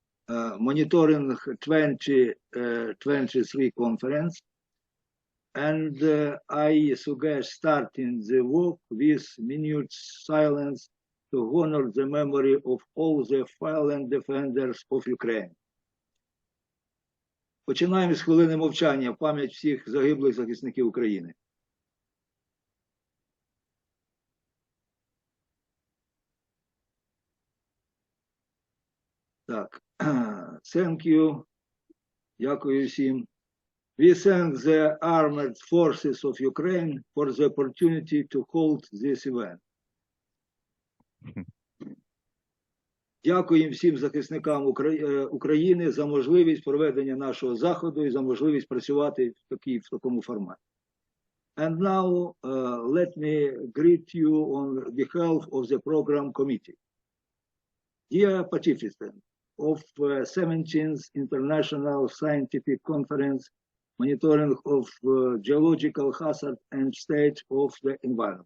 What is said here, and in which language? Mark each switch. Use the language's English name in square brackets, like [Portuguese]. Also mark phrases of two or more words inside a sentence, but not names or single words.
[English] monitoring 2023 conference. And I suggest starting the work with minute silence to honor the memory of all the fallen defenders of Ukraine. [Ukrainian] Починаємо з хвилини мовчання в пам'ять всіх загиблих захисників України. Так, [English] thank you. [Ukrainian] Дякую всім. [English] We thank the armed forces of Ukraine for the opportunity to hold this event. [Ukrainian] Дякую всім захисникам України за можливість проведення нашого заходу і за можливість працювати в такому форматі. [English] And now let me greet you on behalf of the program committee. Dear participants of 17th International Scientific Conference Monitoring of Geological Hazard and State of the Environment.